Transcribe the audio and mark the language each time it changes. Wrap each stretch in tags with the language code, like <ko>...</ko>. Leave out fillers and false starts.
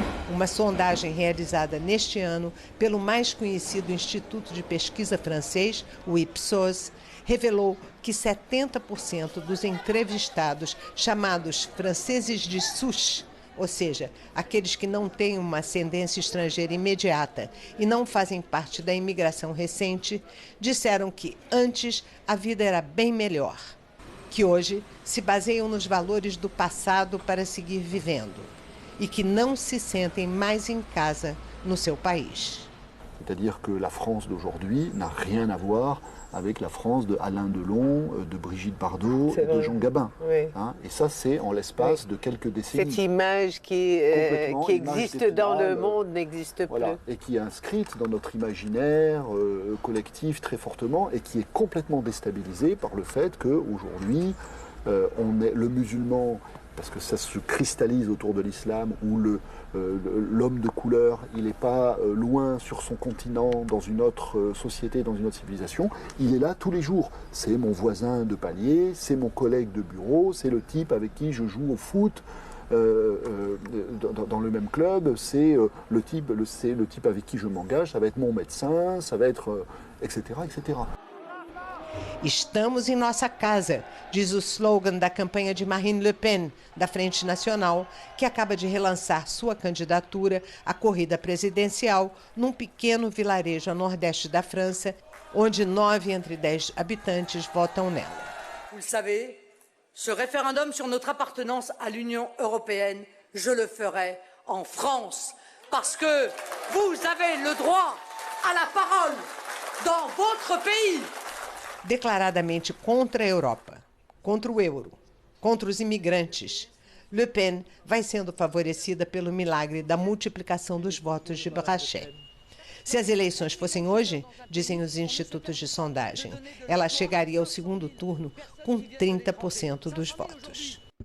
<pt>Uma sondagem realizada neste ano pelo mais conhecido instituto de pesquisa francês, o Ipsos, revelou que 70% dos entrevistados, chamados franceses de souche, ou seja, aqueles que não têm uma ascendência estrangeira imediata e não fazem parte da imigração recente, disseram que antes a vida era bem melhor, que hoje se baseiam nos valores do passado para seguir vivendo e que não se sentem mais em casa no seu país.</pt> <fr>C'est-à-dire que la France d'aujourd'hui n'a rien à voir avec la France de Alain Delon, de Brigitte Bardot et de Jean Gabin. Oui. Hein, et ça, c'est en l'espace de quelques décennies. Cette image qui existe dans le monde n'existe plus. Voilà, et qui est inscrite dans notre imaginaire collectif très fortement et qui est complètement déstabilisée par le fait qu'aujourd'hui, le musulman, parce que ça se cristallise autour de l'islam, où l'homme de couleur, il n'est pas loin sur son continent, dans une autre société, dans une autre civilisation, il est là tous les jours. C'est mon voisin de palier, c'est mon collègue de bureau, c'est le type avec qui je joue au foot dans le même club, c'est le type avec qui je m'engage, ça va être mon médecin, ça va être etc., etc.</fr> <pt>Estamos em nossa casa, diz o slogan da campanha de Marine Le Pen, da Frente Nacional, que acaba de relançar sua candidatura à corrida presidencial num pequeno vilarejo a nordeste da França, onde 9 entre 10 habitantes votam nela.</pt> <fr>Vous le savez, ce référendum sur notre appartenance à l'Union européenne, je le ferai en France, parce que vous avez le droit à la parole dans votre pays.</fr> <pt>Declaradamente contra a Europa, contra o euro, contra os imigrantes, Le Pen vai sendo favorecida pelo milagre da multiplicação dos votos de Brachet. Se as eleições fossem hoje, dizem os institutos de sondagem, ela chegaria ao segundo turno com 30% dos votos.</pt>